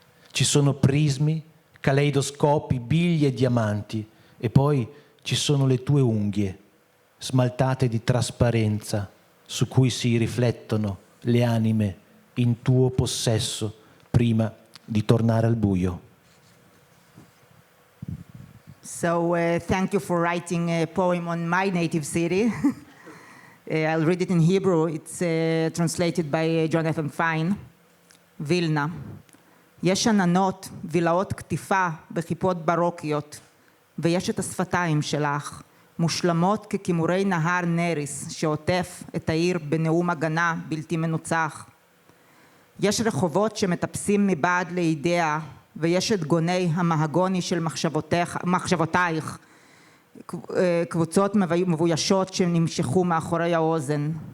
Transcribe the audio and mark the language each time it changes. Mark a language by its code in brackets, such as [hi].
[it] Ci sono prismi, caleidoscopi, biglie e diamanti, e poi ci sono le tue unghie, smaltate di trasparenza, su cui si riflettono le anime in tuo possesso prima di tornare al buio. [en] So thank you for writing a poem on my native city. I'll read it in Hebrew. It's translated by Jonathan Fine. [he] וילנה. יש עננות, וילאות כתיפה בכיפות ברוקיות, ויש את השפתיים שלך, מושלמות ככימורי נהר נריס, שעוטף את העיר בנאום הגנה בלתי מנוצח. יש רחובות שמטפסים מבעד לידיה, ויש את גוני המהגוני של מחשבותייך, קבוצות מבוישות שנמשכו מאחורי האוזן.